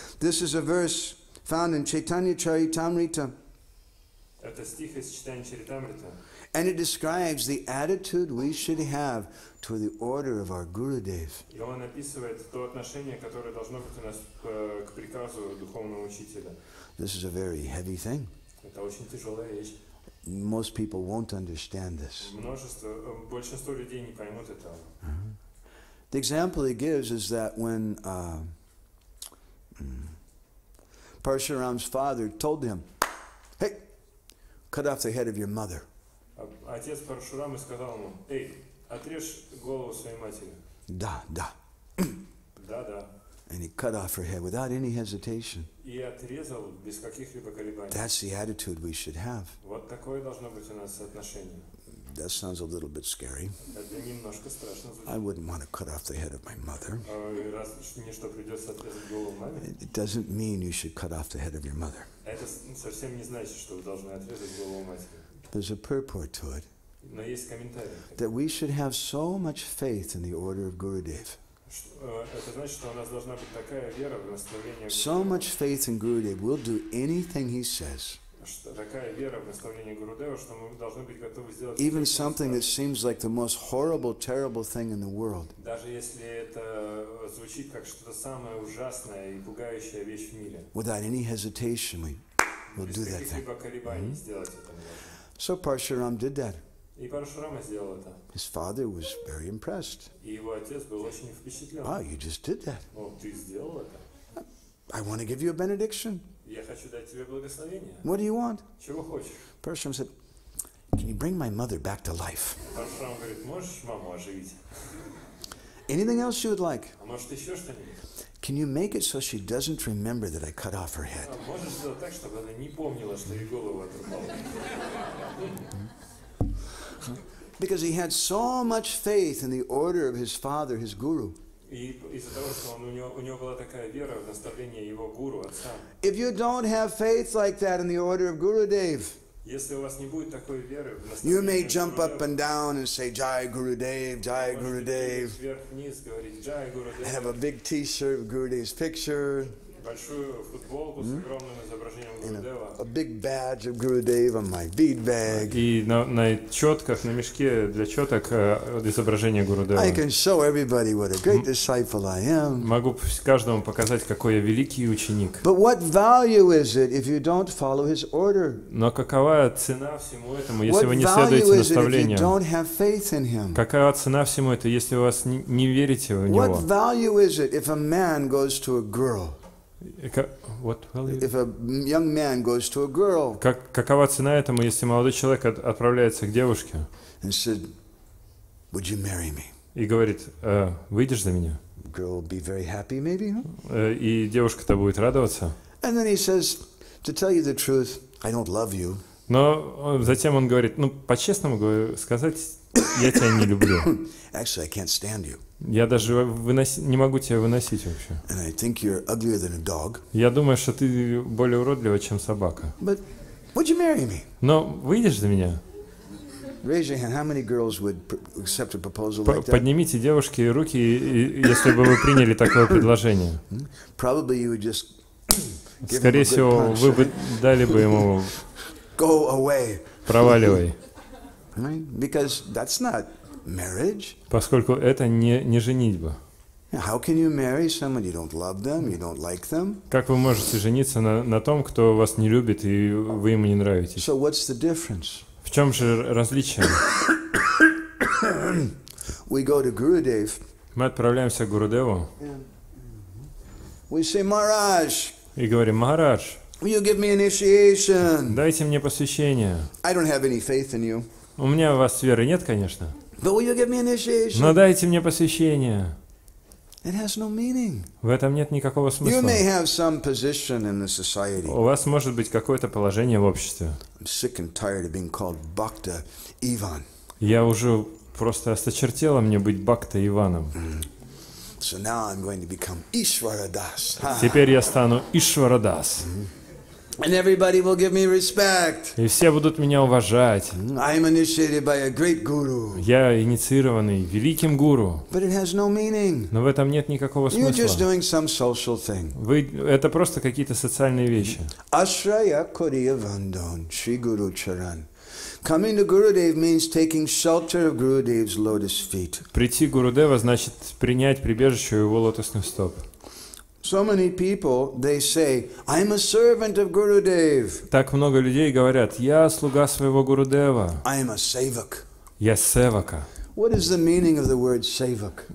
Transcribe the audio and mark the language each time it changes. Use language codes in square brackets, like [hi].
[en] This is a verse found in Chaitanya Charitamrita. [ru] Это стих из читания Чаритамрита. [en] And it describes the attitude we should have toward the order of our Gurudev. [ru] И он описывает то отношение, которое должно быть у нас к приказу духовного учителя. [en] This is a very heavy thing. [ru] Это очень тяжелая вещь. [en] Most people won't understand this. [ru] Большинство людей не поймут этого. [en] The example he gives is that when Parshuram's father told him, "Hey, cut off the head of your mother." [ru] Отец Парашурама сказал ему, эй, отрежь голову своей матери. Da, da. Да. [en] And he cut off her head without any hesitation. [ru] И отрезал без каких-либо колебаний. [en] That's the attitude we should have. [ru] Вот такое должно быть у нас отношение. [en] That sounds a little bit scary. [ru] Это немножко страшно звучит. [en] I wouldn't want to cut off the head of my mother. [ru] Раз мне что, придется отрезать голову маме? [en] It doesn't mean you should cut off the head of your mother. [ru] Это совсем не значит, что вы должны отрезать голову матери. [en] There's a purport to it. [ru] Но есть комментарий. [en] That we should have so much faith in the order of Gurudev. [ru] Это значит, что у нас должна быть такая вера в наставление [en] So much faith in Gurudev, we'll do anything he says. [ru] Такая вера в наставление Гурудева, что мы должны быть готовы сделать [en] Even something that seems like the most horrible, terrible thing in the world. [ru] Даже если это звучит как что-то самое ужасное и пугающая вещь в мире. [en] Without any hesitation, we'll do that thing. [ru] Без каких-либо колебаний сделать это. [en] So Parshuram did that. [ru] И Парашурама сделал это. [en] His father was very impressed. [ru] И его отец был очень впечатлен. [en] Wow, you just did that. [ru] О, ты сделал это? [en] I want to give you a benediction. [ru] Я хочу дать тебе благословение. [en] What do you want? [ru] Чего хочешь? [en] Parshuram said, "Can you bring my mother back to life?" [ru] Парашурам говорит, можешь маму оживить? [en] Anything else you would like? [ru] А может еще что-нибудь? [en] Can you make it so she doesn't remember that I cut off her head? [ru] Можешь сделать так, чтобы она не помнила, что ей голову отрубал? [en] Because he had so much faith in the order of his father, his guru. [ru] И из-за того, что у него была такая вера в наставление его гуру, отца. [en] If you don't have faith like that in the order of Gurudev, [ru] Если у вас не будет такой веры в [en] you may jump up and down and say, Jai Gurudev, Jai Gurudev. [ru] вверх-вниз говорить Джай Гурудев, [en] Have a big t-shirt with Gurudev's picture, [ru] большую футболку с огромным изображением Гурудева. [en] a big badge of Gurudev on my bead bag. [ru] И на четках, на мешке для четок изображение Гурудева. [en] I can show everybody what a great disciple I am. [ru] Могу каждому показать, какой я великий ученик. [en] But what value is it if you don't follow his order? [ru] Но какова цена всему этому, если [en] What [ru] вы не [en] value [ru] следуете [en] is it if you [ru] наставлениям? [en] don't have faith in him? [ru] Какова цена всему это, если вы не верите в [en] What [ru] него? [en] value is it if a man goes to a girl? What value? If a young man goes to a girl [ru] Какова цена этому, если молодой человек отправляется к девушке [en] and said, "Would you marry me?" [ru] и говорит, выйдешь за меня? [en] Girl will be very happy, maybe. Huh? [ru] И девушка-то будет радоваться. [en] And then he says, "To tell you the truth, I don't love you." [ru] Но затем он говорит, по-честному сказать, я тебя не люблю. [en] Actually, I can't stand you. [ru] Я даже не могу тебя выносить вообще. [en] And I think you're uglier than a dog. [ru] Я думаю, что ты более уродлива, чем собака. [en] But would you marry me? [ru] Но выйдешь за меня? [en] Raise your hand. How many girls would accept a proposal like that? [ru] Поднимите, девушки, руки, если бы вы приняли такое предложение. [en] Probably you would just give him a [ru] Скорее [en] good [ru] всего, [en] punch. [ru] вы бы дали бы ему [en] Go away. [ru] проваливай, [en] Right? Because that's not marriage. [ru] поскольку это не женитьба. [en] How can you marry someone you don't love them, you don't like them? [ru] Как вы можете жениться на том, кто вас не любит и вы ему не нравитесь? [en] So what's the difference? [ru] В чем же различие? [en] We go to Gurudev. [ru] Мы отправляемся к Гурудеву [en] We say, Maharaj, [ru] и говорим, Махарадж, [en] will you give me initiation? [ru] дайте мне посвящение. [en] I don't have any faith in you. [ru] У меня у вас веры нет, конечно, [en] But will you give me initiation? [ru] но дайте мне посвящение. [en] It has no meaning. [ru] В этом нет никакого [en] You [ru] смысла. [en] may have some position in the society. [ru] У вас может быть какое-то положение в обществе. [en] I'm sick and tired of being called Bhakta Ivan. [ru] Я уже просто осточертела мне быть Бхакта Иваном. [en] So now I'm going to become Ishvara Das. [ru] Теперь я стану Ишварадас. [en] And everybody will give me respect. [ru] И все будут меня уважать. [en] I am initiated by a great guru. [ru] Я инициированный великим гуру. [en] But it has no meaning. [ru] Но в этом нет никакого [en] You're just [ru] смысла. [en] doing some social thing. [ru] Это просто какие-то социальные вещи. [bn] Ashraya Koriya Vandon, Shri Guru Charan. [en] Coming to Gurudev means taking shelter of Gurudev's lotus feet. [ru] Прийти к Гурудева значит принять прибежище у его лотосных стоп. [en] So many people, they say, I'm a servant of Gurudev. [ru] Так много людей говорят, я слуга своего Гурудева, [en] I am a sevak. [ru] я севака. [en] What is the meaning of the word sevak?